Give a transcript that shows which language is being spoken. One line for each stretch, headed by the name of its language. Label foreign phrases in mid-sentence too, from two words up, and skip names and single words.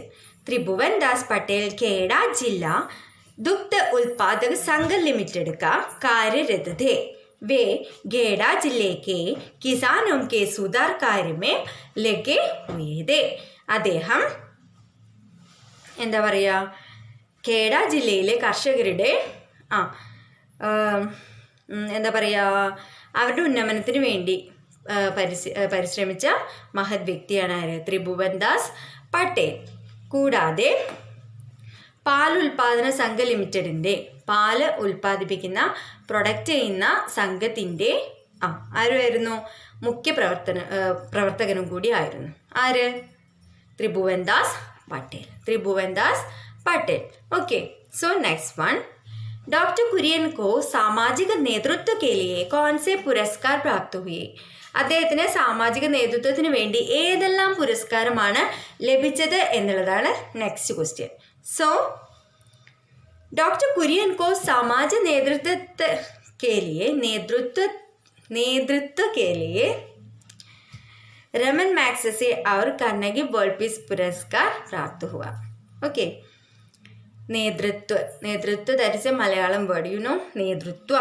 Hindi: ത്രിഭുവൻ ദാസ് പട്ടേൽ കേഡ ജില്ല दुग्ध उत्पादक संघ लिमिटेड का कार्यरत थे. वे गेड़ा जिले के किसानों के सुधार कार्य में लगे हुए थे.
Malayalam: അദ്ദേഹം എന്താ പറയുക, കേഡ ജില്ലയിലെ കർഷകരുടെ എന്താ പറയുക, അവരുടെ ഉന്നമനത്തിന് വേണ്ടി പരിശ്രമിച്ച മഹത് വ്യക്തിയാണ് ആര്? ത്രിഭുവൻ ദാസ് പട്ടേൽ. കൂടാതെ പാൽ ഉൽപാദന സംഘ ലിമിറ്റഡിൻ്റെ, പാല് ഉൽപ്പാദിപ്പിക്കുന്ന പ്രൊഡക്റ്റ് ചെയ്യുന്ന സംഘത്തിൻ്റെ ആരുമായിരുന്നു? മുഖ്യ പ്രവർത്തകനും കൂടി ആയിരുന്നു. ആര്? ത്രിഭുവൻ ദാസ് പട്ടേൽ. ത്രിഭുവൻ ദാസ് പട്ടേൽ.
English: Okay, so next one,
Hindi: डॉक्टर कुरियन को सामाजिक नेतृत्व के लिए कौन से पुरस्कार प्राप्त हुए?
Malayalam: അദ്ദേഹത്തിന് സാമാജിക നേതൃത്വത്തിന് വേണ്ടി ഏതെല്ലാം പുരസ്കാരമാണ് ലഭിച്ചത് എന്നുള്ളതാണ്
English: next question.
Hindi: സോ डॉक्टर कुरियन को सामाजिक नेतृत्व के लिए रमन मैग्सेसे और कार्नेगी वर्ल्ड पीस पुरस्कार प्राप्त हुआ.
English: OK, नेतृत्व that is a Malayalam word, you know, नेतृत्वम.